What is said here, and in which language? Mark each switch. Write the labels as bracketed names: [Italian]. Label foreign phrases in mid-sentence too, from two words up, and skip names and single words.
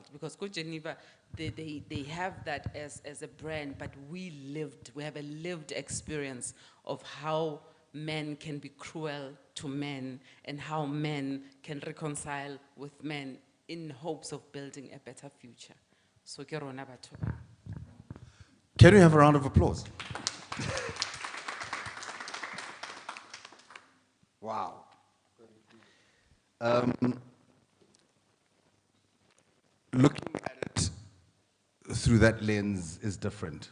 [English] Because Go Geneva, they have that as a brand, but we have a lived experience of how men can be cruel to men and how men can reconcile with men in hopes of building a better future. [Southern Sotho] So ke rona batho ba. [English] Can we have a round of applause? Wow. Looking at it through that lens is different.